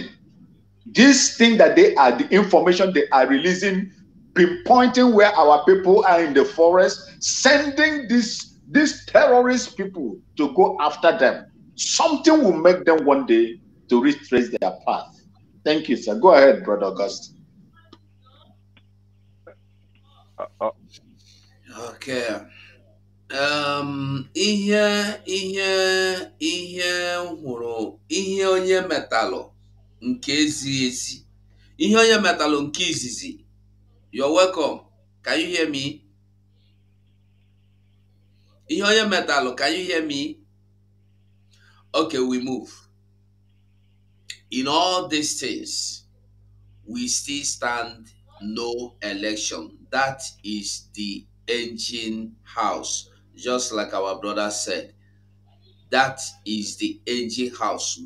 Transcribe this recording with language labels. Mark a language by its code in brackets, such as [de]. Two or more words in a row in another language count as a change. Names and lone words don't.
[en] This thing that the information they are releasing, pinpointing where our people are in the forest, sending these terrorist people to go after them. Something will make them one day to retrace their path. Thank you, sir. Go ahead, Brother August. Okay. [ig] Ihe onye metalụ nke ezighi ezi. Ihe onye metalụ nke izizi. [en] You're welcome. Can you hear me? [ig] Ihe onye metalụ, [en] can you hear me? Okay, we move. In all these things, we still stand no election. That is the engine house. Just like our brother said, that is the engine house.